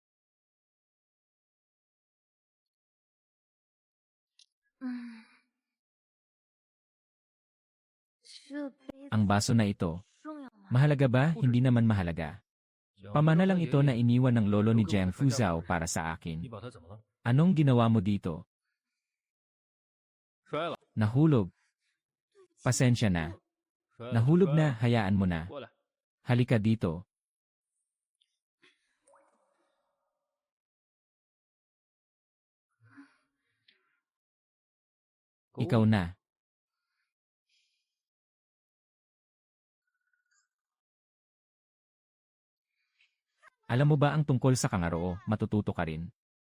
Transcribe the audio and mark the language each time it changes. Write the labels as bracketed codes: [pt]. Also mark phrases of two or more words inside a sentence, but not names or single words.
[zh] 嗯，这杯 [tl] Ang baso na ito. [zh] 重要吗？ [tl] Mahalaga ba? Hindi naman mahalaga. Pamana lang ito na iniwan ng lolo ni Jiang Fuzhao para sa [zh] 你 [tl] akin. [zh] 把它怎么了？ [tl] Anong ginawa mo dito? [zh] 摔了， [tl] Nahulog. Pasensya na. [zh] 摔了。 [tl] Nahulog [zh] 摔了 [tl] na, hayaan mo na. [zh] 过来， [tl] Halika dito. Ikaw na. Alam mo ba ang tungkol sa kangaroo, matututo ka rin.